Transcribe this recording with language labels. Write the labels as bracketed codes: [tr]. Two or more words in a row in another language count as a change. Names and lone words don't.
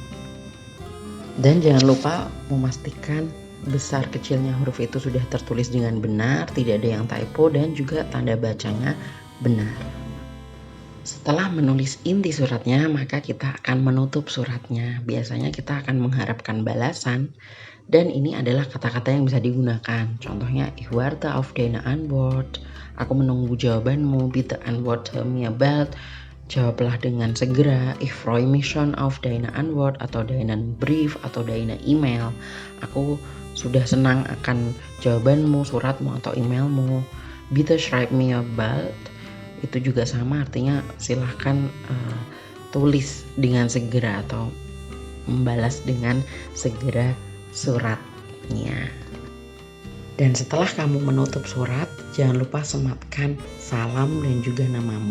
[id] Dan jangan lupa memastikan besar kecilnya huruf itu sudah tertulis dengan benar, tidak ada yang typo, dan juga tanda bacanya benar. Setelah menulis inti suratnya, maka kita akan menutup suratnya. Biasanya kita akan mengharapkan balasan, dan ini adalah kata-kata yang bisa digunakan. Contohnya, [de] ich warte auf deine Antwort. [id] Aku menunggu jawabanmu. [de] Bitte antworte mir bald. [id] Jawablah dengan segera. [de] Ich freue mich schon auf deine Antwort atau deinen Brief atau deine email. [id] Aku sudah senang akan jawabanmu, suratmu atau emailmu. [de] Bitte schreib mir bald. [id] Itu juga sama, artinya silahkan tulis dengan segera atau membalas dengan segera suratnya. Dan setelah kamu menutup surat, jangan lupa sematkan salam dan juga namamu.